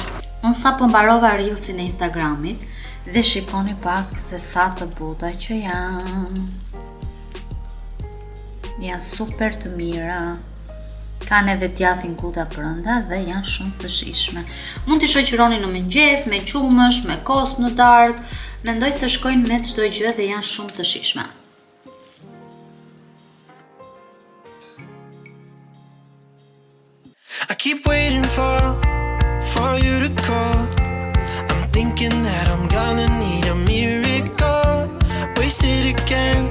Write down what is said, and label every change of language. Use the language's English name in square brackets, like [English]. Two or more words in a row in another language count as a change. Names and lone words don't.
[Albanian] Unë sa po mbarova Reelsin e Instagramit dhe shikoni pak se sa të buta që janë. Janë super të mira. Kanë edhe djathin guda brenda dhe janë shumë të shijshme. Mund t'i shoqëroni në mëngjes, me qumësh, me kos në darkë. Mendoj se shkojnë me çdo gjë dhe janë shumë të shijshme. [English] I keep waiting for you to call. I'm thinking that I'm gonna need a miracle. Wasted again.